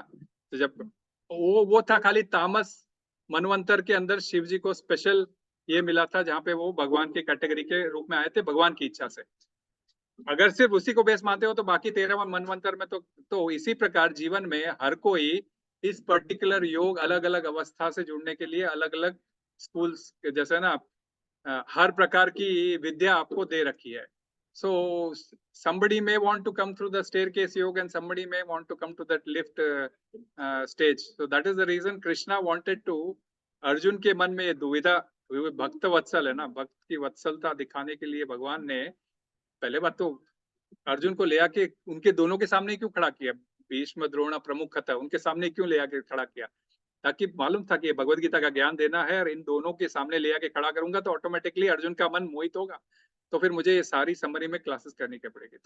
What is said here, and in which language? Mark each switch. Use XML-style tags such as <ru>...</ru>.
<hi>तो जब वो था खाली तामस मनवंतर के अंदर शिव जी को स्पेशल ये मिला था जहाँ पे वो भगवान की कैटेगरी के रूप में आए थे भगवान की इच्छा से। अगर सिर्फ उसी को बेस मानते हो तो बाकी 13 मनवंतर में तो इसी प्रकार जीवन में हर कोई इस पर्टिकुलर योग अलग अलग अवस्था से जुड़ने के लिए अलग अलग स्कूल्स जैसे ना हर प्रकार की विद्या आपको दे रखी है।</hi> <en>So somebody may want to come through the staircase yoga and somebody may want to come to that lift stage. So that is the reason Krishna wanted to</en> <hi>Arjun के मन में ये दुविधा, भक्त वत्सल है ना, भक्त की वत्सलता दिखाने के लिए भगवान ने पहले बात तो अर्जुन को ले आके उनके दोनों के सामने क्यों खड़ा किया, भीष्म द्रोण प्रमुख था उनके सामने क्यों ले आके खड़ा किया, ताकि मालूम था कि भगवत गीता का ज्ञान देना है और इन दोनों के सामने ले आके खड़ा करूंगा तो ऑटोमेटिकली अर्जुन का मन मोहित होगा, तो फिर मुझे ये सारी समरी में क्लासेस करनी पड़ेगी।</hi>